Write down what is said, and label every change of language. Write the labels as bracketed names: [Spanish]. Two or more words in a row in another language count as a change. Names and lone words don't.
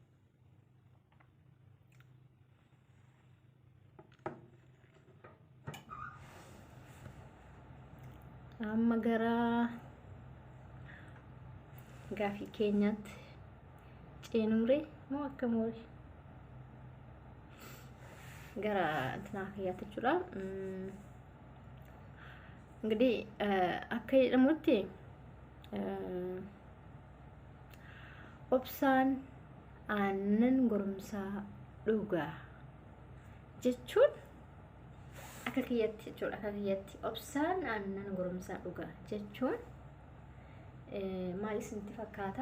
[Oromo] Amma gara gaafii keenyaatti ceenumree moo akkamoori gara [Amharic] እንትና ከያት ይችላል እንግዲህ [Oromo] akka jedhamutti obsaan aannan goromsaa dhugaa jechuun akka kiyyatti jechuudha. Akka kiyyatti obsaan aannan goromsaa dhugaa jechuun maal isinitti fakkaata?